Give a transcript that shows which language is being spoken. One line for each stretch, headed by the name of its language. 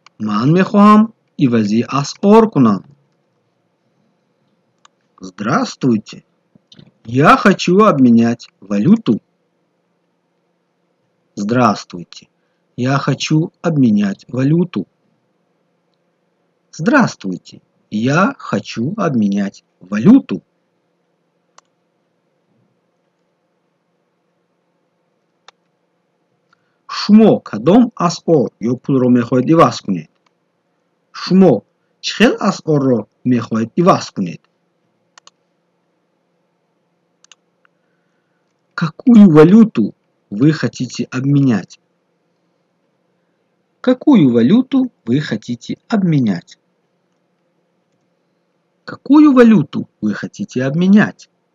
Tajik: Ман мехоҳам ивази асъор кунам.
Russian: Здравствуйте. Я хочу обменять валюту. Здравствуйте. Я хочу обменять валюту. Здравствуйте. Я хочу обменять валюту.
Tajik: шумо кадом асъор ё пулро мехоҳед иваз кунед? шумо чӣ хел асъорро мехоҳед иваз кунед?
Russian: Какую валюту вы хотите обменять? Какую валюту вы хотите обменять? Какую валюту вы хотите обменять?